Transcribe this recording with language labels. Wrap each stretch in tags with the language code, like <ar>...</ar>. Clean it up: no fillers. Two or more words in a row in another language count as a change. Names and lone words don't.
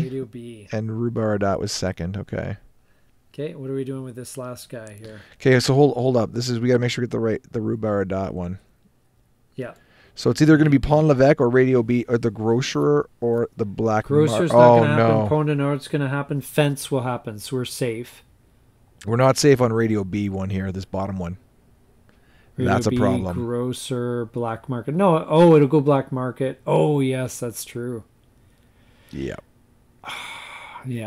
<en>Radio B. And Rubaradat was second. Okay. Okay, what are we doing with this last guy here? Okay, so hold up. We got to make sure we get the Rubaradat one. Yeah. So it's either going to be Pont l'Evêque or Radio B or the Grocer or the Black Grocer's not going to happen. Pont de Nord's going to happen. Fence will happen, so we're safe. We're not safe on Radio B one here, this bottom one. Radio that's a B, problem. Grocer, black market. No, it'll go black market. Oh, yes, that's true. Yeah. Yeah.</en>